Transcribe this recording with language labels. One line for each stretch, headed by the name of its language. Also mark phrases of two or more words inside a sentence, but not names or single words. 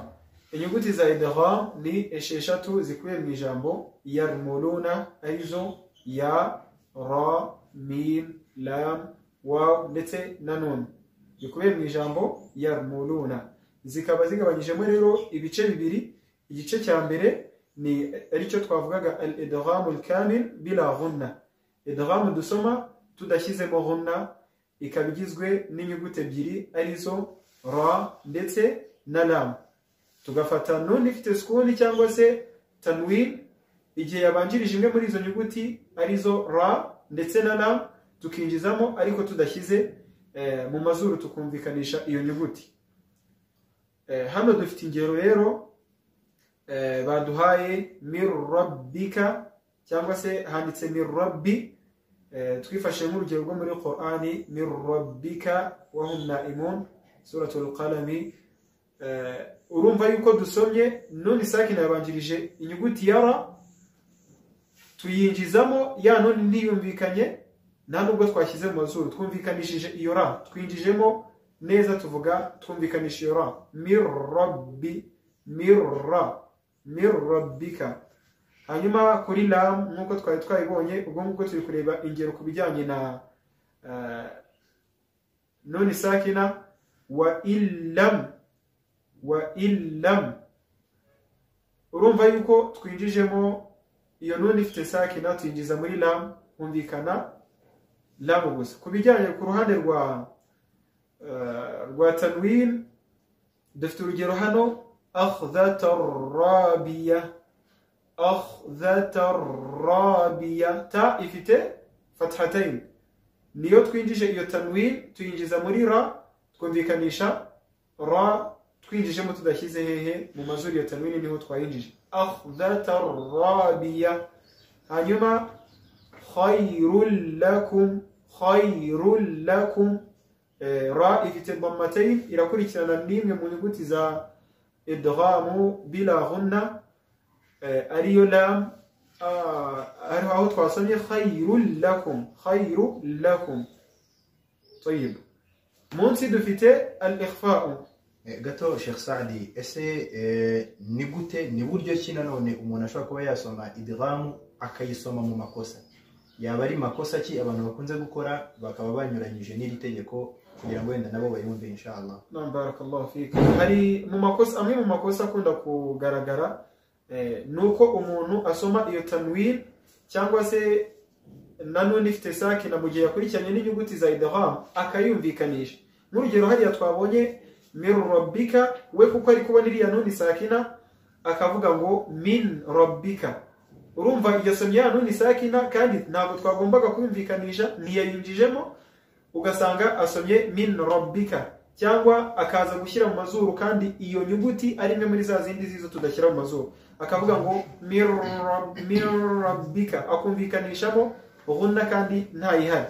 Kinyarwanda: Inyuguti za idgham ni esheshatu zikubiye mu ijambo yarmuluna, arizo ya, ra, mim, lam, waw ndetse na nun, bikubiye mu ijambo yarmuluna. Zikaba zigabanyijemo rero ibice bibiri. Igice cya mbere ni aricyo twavugaga
Arabic: الإدغام الكامل بلا غنة,
Kinyarwanda: idgham dusoma tudashyizemo ghunna, ikaba igizwe n'inyuguti ebyiri arizo ra ndetse na lam. Tugafata nun ifite sukuni cyangwa se tanwin igihe yabanjirije imwe muri izo nyuguti arizo ra ndetse na lam, tukinjizamo ariko tudashyize mu mazuru, tukumvikanisha iyo nyuguti. Hano dufite ingero rero baduhaye
Arabic: من ربك
Kinyarwanda: cyangwa se handitse
Arabic: من رب.
Kinyarwanda: Twifashe nk'urugero rwo muri Qur'ani,
Arabic: من ربك وهم نائمون, سورة القلم.
Kinyarwanda: Urumva yuko dusomye nun sakina yabanjirije inyuguti ya ra, tuyinjizamo ya nun ntiyumvikanye, nta nubwo twashyize mu mazuru, twumvikanishije iyo ra, twinjijemo neza, tuvuga twumvikanisha iyo ra.
Arabic: من رب، مر، من ربك.
Kinyarwanda: Hanyuma kuri lam nkuko twari twayibonye, ubwo nguko turi kureba ingero ku bijyanye na nun sakina.
Arabic: وإلا، وإلا.
Kinyarwanda: Urumva yuko twinjijemo iyo nun ifite sakina, tuyinjiza muri lam, humvikana lam gusa. Ku bijyanye ku ruhande rwa tanwin dufite urugero hano,
Arabic: أخذة رابية, أخذة رابية.
Kinyarwanda: Ta ifite fathatayn, niyo twinjije iyo tanwin tuyinjiza muri ra, twumvikanisha ra twinjijemo tudashyize hehe mu mazuru. Iyo tanwin niho twayinjije,
Arabic: أخذة رابية. Hanyuma خير لكم، خير لكم.
Kinyarwanda: Ra ifite dhammatayn, irakurikirana n'imwe mu nyuguti za
Arabic: إدغام بلا غنة,
Kinyarwanda: ariyo lam, aho twasomye
Arabic: خير لكم، خير لكم.
Kinyarwanda: Tayyib, munsi dufite al-ikhfa'u. Gato Sheikh Saadi, ese ni gute, ni buryo ki nanone umuntu ashobora kuba yasoma idgham akayisoma mu makosa? Yaba ari makosa ki abantu bakunze gukora bakaba banyuranyije n'iri tegeko kugira ngo wenda nabo bayumve inshallah?
Arabic: نعم، بارك الله فيك.
Kinyarwanda: Hari mu makosa, amwe mu makosa akunda kugaragara nuko umuntu asoma iyo tanwin cyangwa se na nuni ifite sakina mu gihe yakurikiranye n'inyuguti za idgham akayumvikanisha. Nk'urugero hariya twabonye
Arabic: من ربك,
Kinyarwanda: we kuko ari kubona iriya nuni sakina akavuga ngo
Arabic: من ربك,
Kinyarwanda: urumva iyo somye ya nuni sakina kandi ntabwo twagombaga kuyumvikanisha, ntiyayinjijemo, ugasanga asomye
Arabic: من ربك,
Kinyarwanda: cyangwa akaza gushyira mu mazuru kandi iyo nyuguti ari imwe muri za zindi zizo tudashyira mu mazuru, akavuga ngo
Arabic: من ربك,
Kinyarwanda: akumvikanishamo ghunna kandi ntayihari.